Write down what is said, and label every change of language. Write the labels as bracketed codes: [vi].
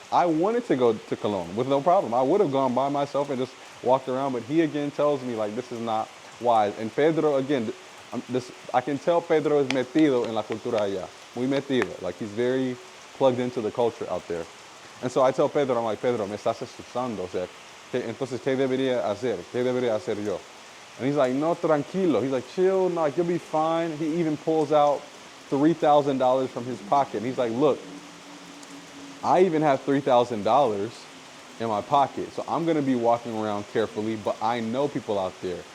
[en] I wanted to go to Cologne with no problem. I would have gone by myself and just walked around, but he again tells me like this is not wise. And Pedro, again, I can tell Pedro is [es] metido en la cultura allá. Muy metido. [en] Like he's very plugged into the culture out there. And so I tell Pedro, I'm like, Pedro, [es] me estás asustando. O sea, entonces, ¿qué debería hacer? ¿Qué debería hacer yo? [en] And he's like, [es] no, tranquilo. [en] He's like, chill, no, you'll be fine. He even pulls out $3,000 from his pocket. And he's like, look, I even have $3,000 in my pocket. So I'm going to be walking around carefully, but I know people out there.